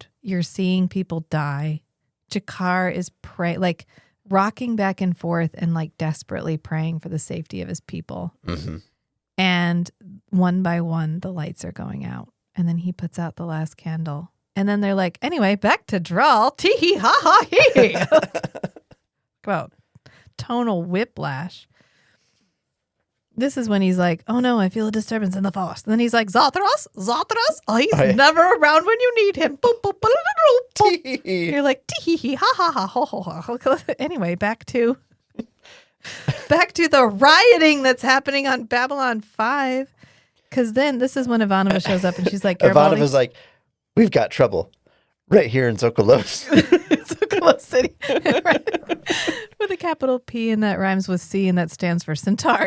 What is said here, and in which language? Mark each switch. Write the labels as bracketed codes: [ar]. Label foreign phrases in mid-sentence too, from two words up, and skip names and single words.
[en] You're seeing people die. Jakar is rocking back and forth and like desperately praying for the safety of his people. Mm-hmm. And one by one, the lights are going out. And then he puts out the last candle. And then they're like, anyway, back to drawl. Tee hee ha ha hee. About tonal whiplash. This is when he's like, oh no, I feel a disturbance in the force. And then he's like, Zartaros? Oh, he's never around when you need him. Boop, boop, boop, boop, boop. You're like, tee hee ha ha ha ho ho ho. Anyway, back to the rioting that's happening on Babylon 5. Because then this is when Ivanova shows up and she's like, Ivanova's like, we've got trouble right here in Zokolos. Zokolos City. With a capital P, and that rhymes with C, and that stands for Centauri.